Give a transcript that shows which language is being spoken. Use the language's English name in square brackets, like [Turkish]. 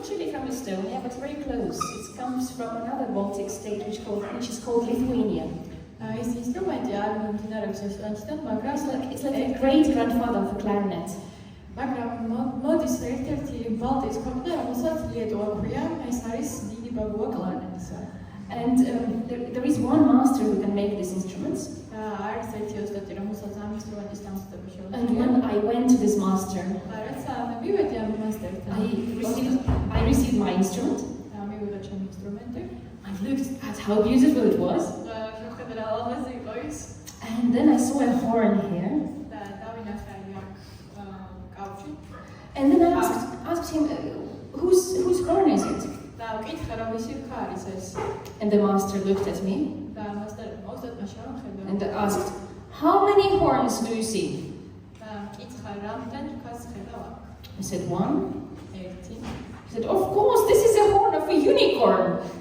[English] comes from another Baltic state which is called Lithuania. [Georgian] ის ინსტრუმენტი არ მომდინარეობს ესტონეთიდან, მაგრამ [English] It's like a great grandfather for clarinet. [Georgian] მაგრამ მოდის ერთ-ერთი ბალტიის ქვეყნა, რომელსაც ლიეტუვა ქვია, ეს არის დიდი ბაბუა კლარნეტისა. [English] And there is one master who can make these instruments. [Georgian] არის ერთი ოსტატი, რომელსაც ამ ინსტრუმენტის დამზადება შეუძლია. [English] And when I went to this master, [Georgian] რაც მე მივედი ამ მასტერთან. [English] I received my instrument. [Georgian] მივიდა ჩემი ინსტრუმენტი. [English] I looked at how beautiful it was. [Georgian] შევხედე რა ლამაზი იყო ის. [English] And then I saw a horn here. [Georgian] და დავინახე აქ კავშირი. [English] And then I asked him, whose horn is it? [Georgian] და ვკითხე რა ვისი რქა არის ეს. [English] And the master looked at me. [Georgian] და ოსტატმა შევხედა. [English] And asked, how many horns do you see? [Georgian] და ვკითხე რამდენ რქას ხედავ აქ. [English] I said, one. [Georgian] ერთი. [English] He said, of course, this is a horn of a unicorn.